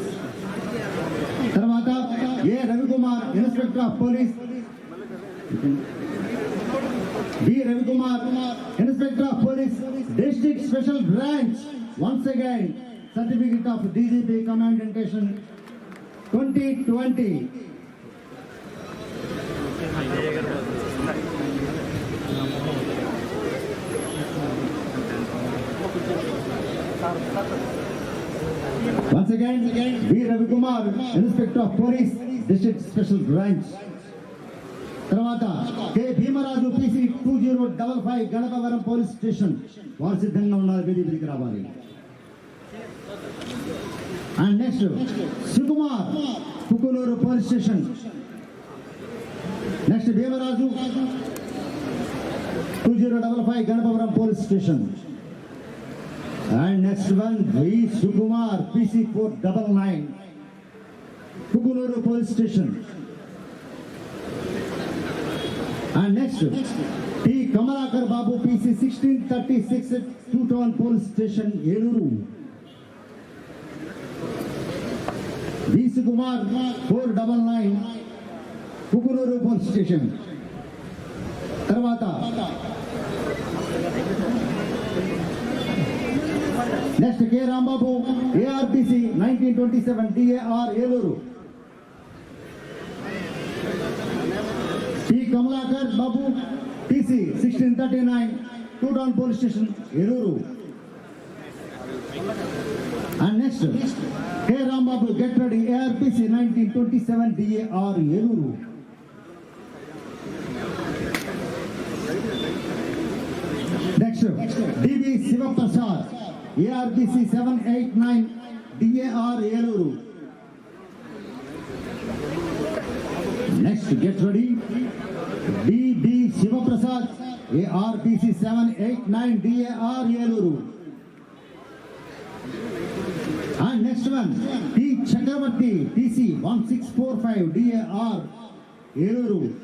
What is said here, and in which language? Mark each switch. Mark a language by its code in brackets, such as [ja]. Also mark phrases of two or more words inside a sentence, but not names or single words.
[en] తర్వాత ఏ రవికుమార్ Inspector of Police. బి రవికుమార్ Inspector of Police District Special Branch. Once again certificate of DGP commendation 2020. Once again, B. Ravikumar, Inspector of Police, District Special Branch. తర్వాత కె భీమరాజు పీసీ 2055 గణపవరం police station. [te] వారు సిద్ధంగా ఉన్నారు, బీడీపీకి రావాలి. [en] And next సుకుమార్ పుకులూరు police station. next భీమరాజు 2055 గణపవరం police station. And next one, V. Sukumar, PC 499, Pukunuru Police Station. And next, T. Kamalakar Babu, PC 1636, 2 Town Police Station, Eluru. V. Sukumar, 499, Pukunuru Police Station. Tarvata. Next, K. Rambabu, ARPC 1927 DAR Eluru. T. Kamalakar Babu, TC 1639 2 Town Police Station Eluru. And next, K. Rambabu, get ready, ARPC 1927 DAR Eluru. Next, DB Sivaprasad, ARPC 789 DAR Eluru. Next, get ready, DB Sivaprasad, ARPC 789 DAR Eluru. And next one, T. Chakravarti, TC 1645 DAR Eluru.